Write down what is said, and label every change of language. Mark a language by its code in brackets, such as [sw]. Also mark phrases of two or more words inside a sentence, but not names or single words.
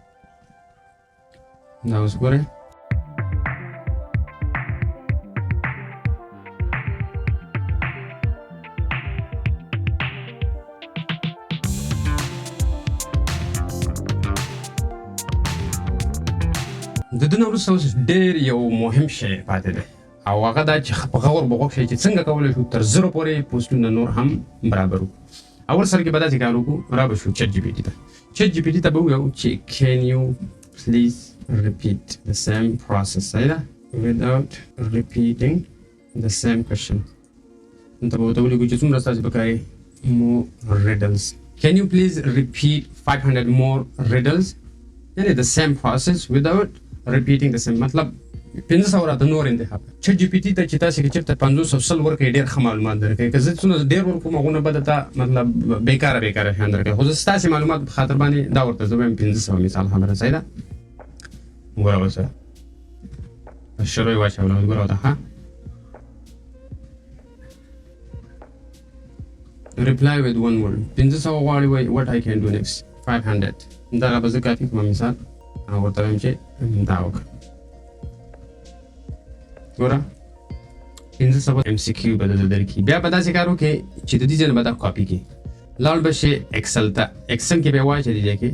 [ps] دا اوس ګورئ د دې نه وروسته اوس ډېر یو مهم شی پاتې دی او هغه دا چې په غور به غوږ شئ چې څنګه کولی شو تر 0 پورې پوسټونه نور هم برابر وکړو. اول سر کې به داسې کار وکړو، را به شو چټ جي پي ټي ته. چټ جي پي ټي ته به ووایو چې [en] can you please repeat the same process without repeating the same question. [ps] دلته به ورته ولیکو چې څومره ستاسې پکاري [en] more riddles. Can you please repeat 500 more riddles? یعنې the same process without repeating the same. [ps] مطلب 500 راته نور انتخاب. چټ جي پي ټي ته چې تاسې که چېرته 500 ورکوئ ډېر ښه معلومات درکوي. که زه څونه ډېر ورکوم هغونه به درته مطلب بیکاره شیان درکوي. خو زه ستاسې معلومات په خاطر باندې دا ورته زه وایم 500 مثال خبره. صحیح ده. ګوره اوس په شروع یې واچوله. اوس ګوره ورته ښه [en] reply with one word. 500 [ps] غواړي وایي [en] what I can do next 500. [ps] دغه به زه کافي کړم مثال او ورته وایم چې دا وکړه. ګوره 500 MCQ به درته درکړي. بیا به داسې کار وکړې چې د دې ځای نه به دا کاپي کړي. لاړ به شې اکسل ته. اکسل کې به یې واچوې دې ځای کې.